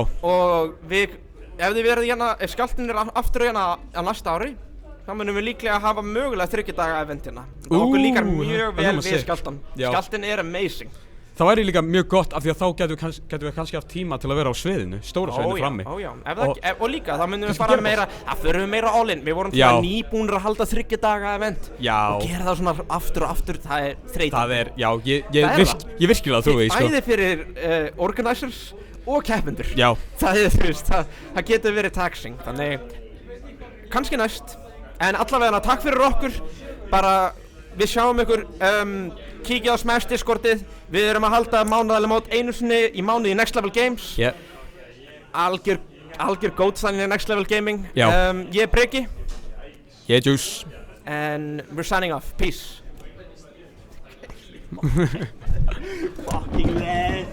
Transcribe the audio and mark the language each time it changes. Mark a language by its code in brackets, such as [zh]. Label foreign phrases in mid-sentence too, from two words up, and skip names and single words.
[is] Og ef þið verið hérna, ef Skjálftinn er aftur hérna á næsta ári, þá munum við líklega hafa mögulega 3 daga event hérna. Okkur líkar mjög vel við Skjálftann. Skjálftinn er amazing. Það væri líka mjög gott af því að þá getum við kannski haft tíma til að vera á sviðinu, stóra sviðinu frammi. Já. Og líka, þá munum við fara meira, það förum við meira [en] all in. [is] Við vorum svona nýbúnir að halda 3 daga event. Já. Og gera það svona aftur og aftur, það er þreytandi. Það er, já, ég virkilega trúi því, sko. Bæði fyrir organizers og keppendur. Já. Það er, þú veist, það getur verið taxing, þannig kannski næst. En allavega takk fyrir okkur, bara við sjáum ykkur, kíkja á Smash Discordið, við erum að halda mánaðarlega mót einu sinni í mánuði í Next Level Games. Algjör gót þannig í Next Level Gaming. Ég er Breki. Ég er Juice. [en] And we're signing off. Peace. Fucking